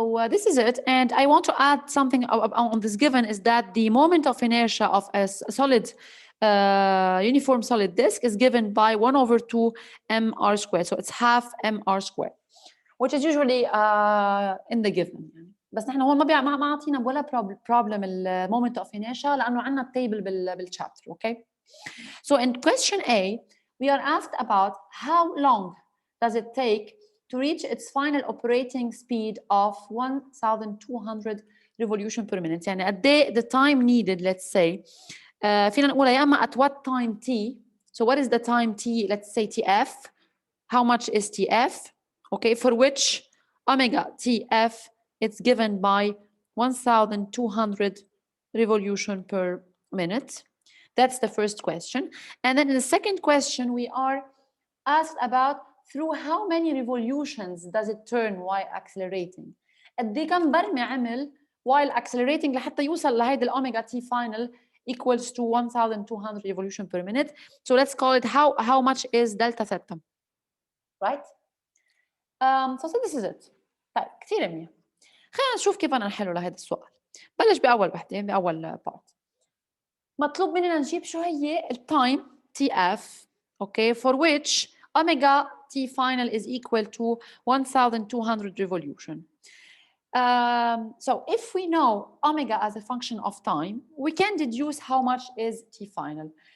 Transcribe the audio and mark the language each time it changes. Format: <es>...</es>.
<en>This is it, and I want to add something on this given is that the moment of inertia of a solid uniform solid disk is given by 1/2 mr squared, so it's half mr squared, which is usually in the given.</en> <ar>بس نحن هون ما عطينا ولا problem moment of inertia لأنه عندنا التيبل بالchapter.</ar> <en>Okay, so in question A we are asked about how long does it take to reach its final operating speed of 1,200 revolution per minute.</en> <ar>يعني قد ايه</ar> <en>the time needed, let's say.</en> <ar>فينا نقولها يا اما</ar> <en>at what time t. So what is the time t? Let's say tf. How much is tf? Okay, for which omega tf it's given by 1,200 revolution per minute. That's the first question. And then in the second question we are asked about through how many revolutions does it turn while accelerating.</en> <ar>قد ايه كم برمة عمل</ar> <en>while accelerating</en> <ar>لحتى يوصل لهيدي الأوميجا</ar> <en>T final equals to 1,200 revolution per minute. So let's call it how much is delta theta. Right? So this is it.</en> <ar>طيب كثير منيح. خلينا نشوف كيف بدنا نحله لهذا السؤال. بلش بأول وحدة بأول part. مطلوب مننا نجيب شو هي التايم TF, okay,</ar> <en>for which omega T final is equal to 1,200 revolution. So if we know omega as a function of time, we can deduce how much is T final.</en>